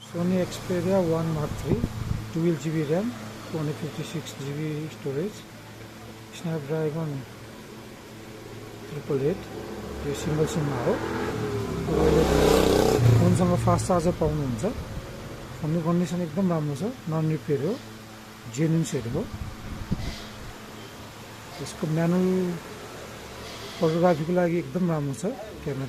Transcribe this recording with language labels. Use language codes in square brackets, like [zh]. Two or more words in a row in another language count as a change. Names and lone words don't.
[en] Sony Xperia 1 Mark III, 12GB RAM, 256GB storage, Snapdragon 888, [ne] यो सिंगल सिममा हो। फोनसँग [en] fast charger [ne] पाउनुहुन्छ। फोनको कन्डिसन एकदम राम्रो छ, [en] non repair [ne] हो, [en] genuine set [ne] हो। यसको म्यानुअल फोटोग्राफीको लागि एकदम राम्रो छ क्यामेरा।